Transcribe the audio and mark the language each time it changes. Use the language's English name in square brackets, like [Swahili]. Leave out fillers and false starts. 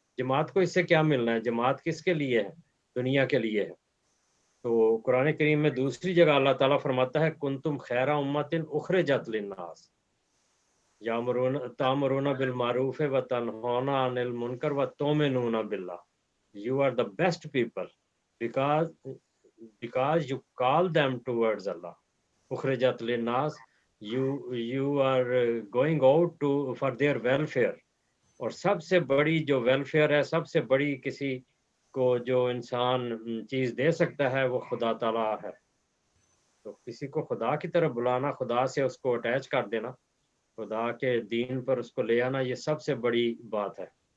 [Urdu] جماعت کو اس سے کیا ملنا ہے؟ جماعت کس کے لیے ہے؟ دنیا کے لیے ہے. تو قرآن کریم میں دوسری جگہ اللہ تعالیٰ فرماتا ہے [Arabic] کنتم خیر امت اخرجت للناس تأمرون بالمعروف وتنہون عن المنکر وتؤمنون باللہ. [English] You are the best people because you call them towards Allah. [Arabic] اخرجت للناس, [English] you are going out for their welfare. [Urdu] اور سب سے بڑی جو ویلفیئر ہے, سب سے بڑی کسی کو جو انسان چیز دے سکتا ہے وہ خدا تعالیٰ ہے. تو کسی کو خدا کی طرف بلانا, خدا سے اس کو اٹیچ کر دینا, خدا کے دین پر اس کو لے آنا, یہ سب سے بڑی بات ہے.